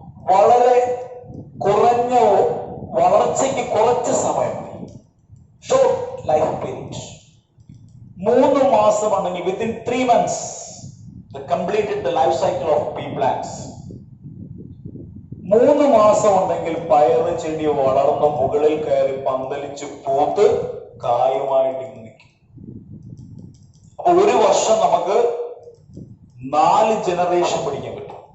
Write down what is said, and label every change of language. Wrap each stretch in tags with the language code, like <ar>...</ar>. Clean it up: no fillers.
<ml>വളരെ കുറഞ്ഞ വളർച്ചയ്ക്ക് കുറച്ച് സമയം, ഷോർട്ട് ലൈഫ് പീരീഡ്. 3 മാസം ഉണ്ടെങ്കിൽ</ml> <en>Within 3 months they completed the life cycle of pea plants.</en> <ml>3 മാസം ഉണ്ടെങ്കിൽ പയറ് ചെടി വളർന്ന് മുകളിൽ കയറി പന്തലിച്ച് പൂത്ത് കായുമായിട്ട് നിൽക്കും. അപ്പൊ ഒരു വർഷം നമുക്ക് 4 ജനറേഷൻ പഠിക്കാൻ പറ്റും.</ml>